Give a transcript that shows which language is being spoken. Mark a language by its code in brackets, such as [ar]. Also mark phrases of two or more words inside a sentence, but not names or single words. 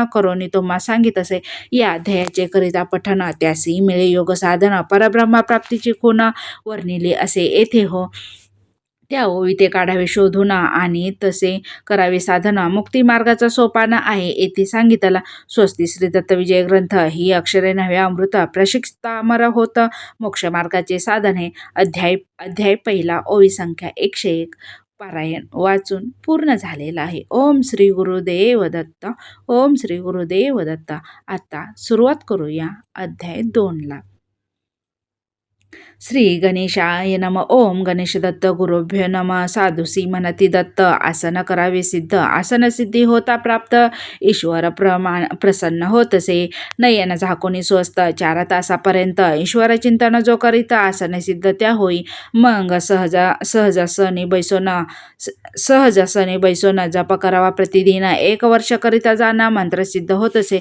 [mr] करून तुम्हा सांगित असे या अध्यायाचे करिता पठण त्यासी मिळे योग साधन परब्रह्म प्राप्तीची खूण वर्णिले असे येथे हो त्या ओवी ते काढावे शोधून आणि तसे करावे साधन मुक्ती मार्गाचा सोपान आहे येथे सांगितला स्वस्ती श्री दत्त विजय ग्रंथ ही अक्षरे नव्हे अमृत प्रशिक्षितामर होत मोक्ष मार्गाचे साधन हे अध्याय पहिला ओवी संख्या 101 पारायण वाचून पूर्ण झालेला आहे. ओम श्री गुरुदेव दत्त. ओम श्री गुरुदेव दत्त. आता सुरुवात करूया अध्याय 2ला. [sa] श्री गणेशाय नम. ओम गणेश दत्त गुरुभ्यो नम. [mr] साधुसी म्हणती दत्त आसन करावे सिद्ध. आसन सिद्धी होता प्राप्त ईश्वर प्रसन्न होतसे. नयन झाकोनी स्वस्त 4 तासापर्यंत ईश्वर चिंतन जो करीत आसन सिद्ध त्या होई. मग सहजासनी बैसोन जप करावा प्रतिदिन 1 वर्ष करिता जाणा मंत्र सिद्ध होतसे.